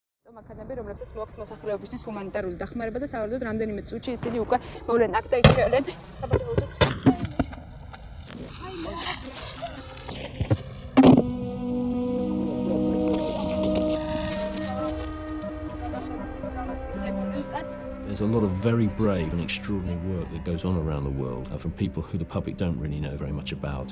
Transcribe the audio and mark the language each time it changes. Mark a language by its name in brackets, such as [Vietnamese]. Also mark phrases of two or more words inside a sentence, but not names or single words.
[Georgian] მანქანები, რომლებსაც მოაქვთ მოსახლეობისთვის ჰუმანიტარული დახმარება და სავარაუდოდ რამდენიმე წუთში ისინი უკვე მოვლენ აქ და ისრევენ საბადოებს. [English] There's a lot of very brave and extraordinary work that goes on around the world from people who the public don't really know very much about.